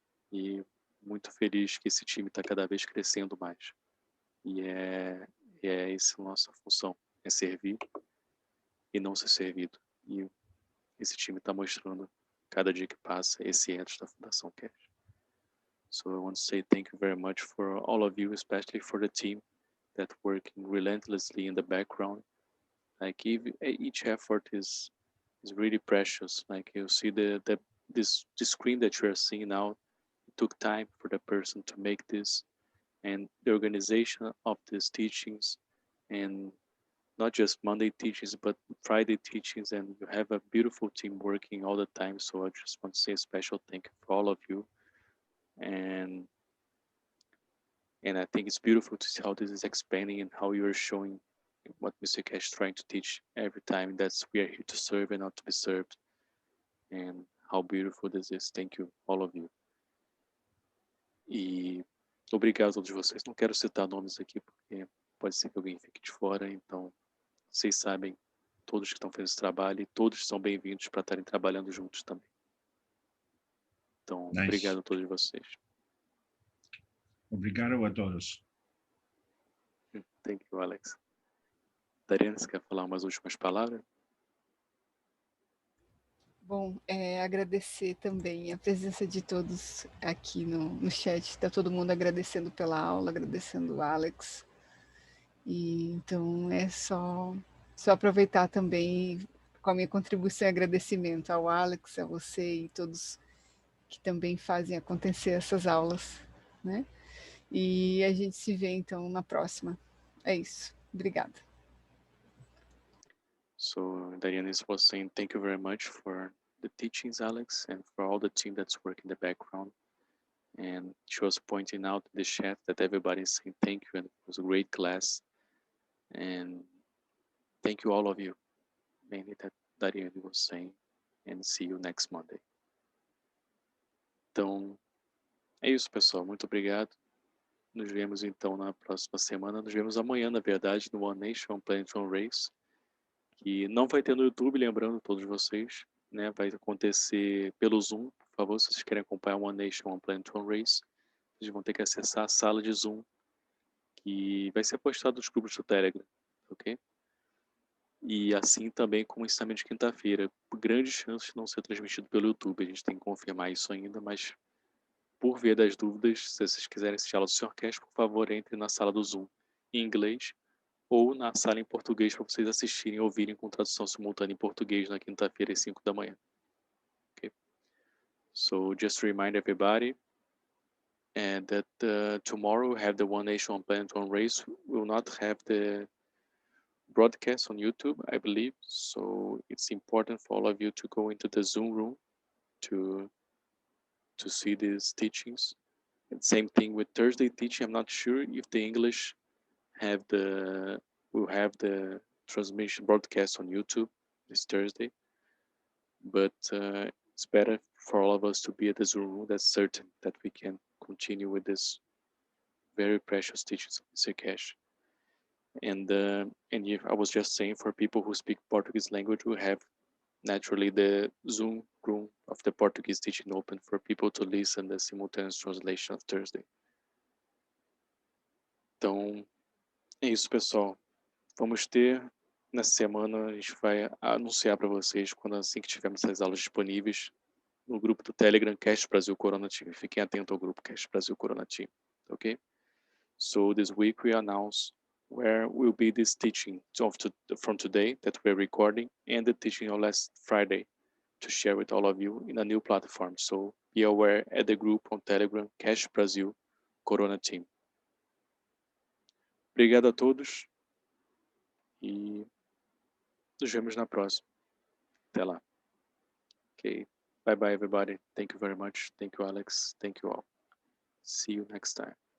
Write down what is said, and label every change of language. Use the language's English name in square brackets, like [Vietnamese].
[Portuguese] E muito feliz que esse time está cada vez crescendo mais. E é essa a nossa função, é servir e não ser servido. E esse time está mostrando, cada dia que passa, esse ethos da Fundação Keshe. [English] So I want to say thank you very much for all of you, especially for the team that working relentlessly in the background. Like each effort is really precious. Like you see the screen that you are seeing now, it took time for the person to make this, and the organization of these teachings, and not just Monday teachings, but Friday teachings, and you have a beautiful team working all the time. So I just want to say a special thank you for all of you. And I think it's beautiful to see how this is expanding and how you're showing what Mr. Keshe is trying to teach every time. That's we are here to serve and not to be served. And how beautiful this is. Thank you, all of you. [Portuguese] E obrigado a todos vocês. Não quero citar nomes aqui, porque pode ser que alguém fique de fora. Então, vocês sabem, todos que estão fazendo esse trabalho, e todos são bem-vindos para estarem trabalhando juntos também. Então, [English] Nice. [Portuguese] Obrigado a todos vocês. Obrigado a todos. [English] Thank you, Alex. [Portuguese] Dariana, você quer falar umas últimas palavras? Bom, agradecer também a presença de todos aqui no chat. Está todo mundo agradecendo pela aula, agradecendo o Alex. E então é só aproveitar também com a minha contribuição e agradecimento ao Alex, a você e todos que também fazem acontecer essas aulas, né? E a gente se vê, então, na próxima. É isso. Obrigada. [English] So Diana was saying thank you very much for the teachings, Alex, and for all the team that's working in the background. And she was pointing out in the chat that everybody is saying thank you, and it was a great class. And thank you all of you, mainly that Diana was saying, and see you next Monday. [Portuguese] Então, é isso, pessoal. Muito obrigado. Nos vemos, então, na próxima semana. Nos vemos amanhã, na verdade, no One Nation, Planet One Race, que não vai ter no YouTube, lembrando todos vocês, né? Vai acontecer pelo Zoom. Por favor, se vocês querem acompanhar One Nation, One Planet, One Race, vocês vão ter que acessar a sala de Zoom, que vai ser postado nos grupos do Telegram, ok? E assim também como o ensinamento de quinta-feira. Grande chance de não ser transmitido pelo YouTube. A gente tem que confirmar isso ainda, mas por via das dúvidas, se vocês quiserem assistir a aula do Sr. Keshe, por favor, entre na sala do Zoom em inglês ou na sala em português para vocês assistirem e ouvirem com tradução simultânea em português na quinta-feira às 5 da manhã. Okay? [English] So just to remind everybody that tomorrow we have the One Nation, One Planet, One Race. We will not have the broadcast on YouTube, I believe. So it's important for all of you to go into the Zoom room to see these teachings. And same thing with Thursday teaching. I'm not sure if the English will have the transmission broadcast on YouTube this Thursday, but it's better for all of us to be at the Zoom room. That's certain that we can continue with this very precious teachings of Mr. Keshe. And if I was just saying, for people who speak Portuguese language, we have naturally the Zoom room of the Portuguese teaching open for people to listen the simultaneous translation of Thursday. [Portuguese] Então, é isso, pessoal. Vamos ter, nessa semana, a gente vai anunciar para vocês, quando assim que tivermos essas aulas disponíveis, no grupo do Telegram, Keshe Brasil Corona Team. Fiquem atentos ao grupo Keshe Brasil Corona Team, ok? [English] So this week we announce where will be this teaching from today that we're recording, and the teaching on last Friday to share with all of you in a new platform. So be aware at the group on Telegram, Keshe Brasil Corona Team. [Portuguese] Obrigado a todos e nos vemos na próxima. Até lá. Okay. [English] Bye bye, everybody. Thank you very much. Thank you, Alex. Thank you all. See you next time.